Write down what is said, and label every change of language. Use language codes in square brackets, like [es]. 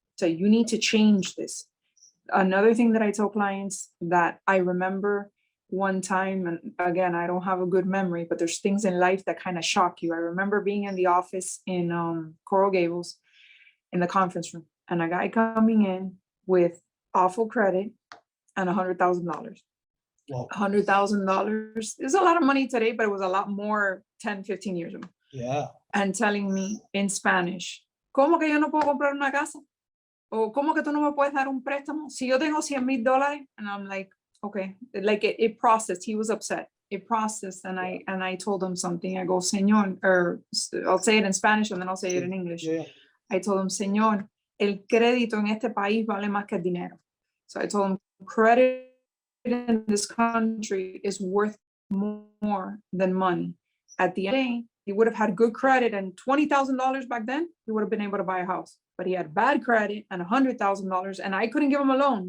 [en] So you need to change this. Another thing that I tell clients that I remember one time, and again, I don't have a good memory, but there's things in life that kind of shock you. I remember being in the office in Coral Gables in the conference room, and a guy coming in with awful credit and $100,000. Well, $100,000 is a lot of money today, but it was a lot more 10, 15 years ago. yeah. And telling me in Spanish, [es] ¿cómo que yo no puedo comprar una casa? O ¿cómo que tú no me puedes dar un préstamo? Si yo tengo $100,000. [en] And I'm like, okay, like it processed. He was upset. It processed, and I told him something. I go, Señor, or I'll say it in Spanish and then I'll say it in English. Yeah. I told him, [es] Señor, el crédito en este país vale más que el dinero. [en] So I told him, credit in this country is worth more than money. At the end of the day, he would have had good credit and $20,000 back then, he would have been able to buy a house. But he had bad credit and $100,000, and I couldn't give him a loan.